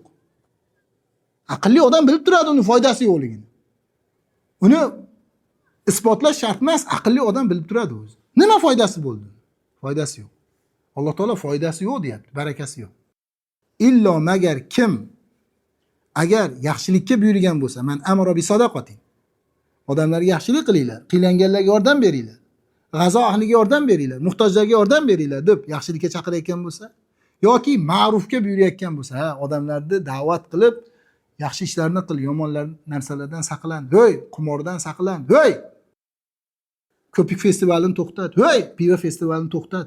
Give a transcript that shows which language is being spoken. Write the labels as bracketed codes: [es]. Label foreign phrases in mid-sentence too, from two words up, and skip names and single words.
[uz] Aqlli odam bilib turadi uni foydasi yo'qligini. Uni isbotlash shart emas, aqlli odam bilib turadi o'zi. Nima foydasi bo'ldi? Foydasi yo'q. Alloh taolo foydasi yo'q deyapti, barakasi yo'q. Illo magar kim agar yaxshilikka buyurgan bo'lsa, [ar] من أمر بصدقة. [uz] Odamlarga yaxshilik qilinglar, qiylanganlarga yordam beringlar. G'azo ahliga yordam beringlar, muhtojlarga yordam beringlar deb yaxshilikka chaqirayotgan bo'lsa, yoki ma'rufga buyurayotgan bo'lsa, odamlarni da'vat qilib, yaxshi ishlarni qil, yomon narsalardan saqlan, ho'y, qimordan saqlan, ho'y, ko'pik festivalini to'xtat, ho'y, pivo festivalini to'xtat.